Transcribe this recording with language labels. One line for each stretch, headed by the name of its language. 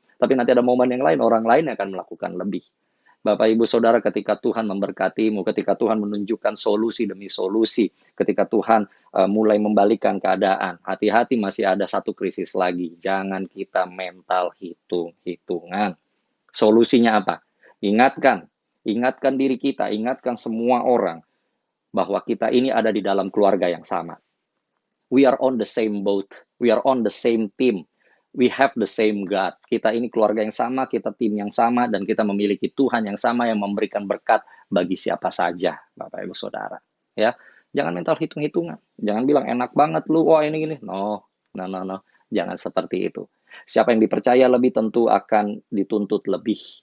Indonesian: Tapi nanti ada momen yang lain, orang lain yang akan melakukan lebih. Bapak Ibu Saudara, ketika Tuhan memberkatimu, ketika Tuhan menunjukkan solusi demi solusi, ketika Tuhan mulai membalikkan keadaan, hati-hati masih ada satu krisis lagi. Jangan kita mental hitung-hitungan. Solusinya apa? Ingatkan diri kita, ingatkan semua orang bahwa kita ini ada di dalam keluarga yang sama.
English: We are on the same boat, we are on the same team. We have the same God.
Indonesian: Kita ini keluarga yang sama, kita tim yang sama, dan kita memiliki Tuhan yang sama yang memberikan berkat bagi siapa saja, Bapak Ibu Saudara. Ya, jangan mental hitung-hitungan. Jangan bilang enak banget lu, ini gini. No. Jangan seperti itu. Siapa yang dipercaya lebih tentu akan dituntut lebih.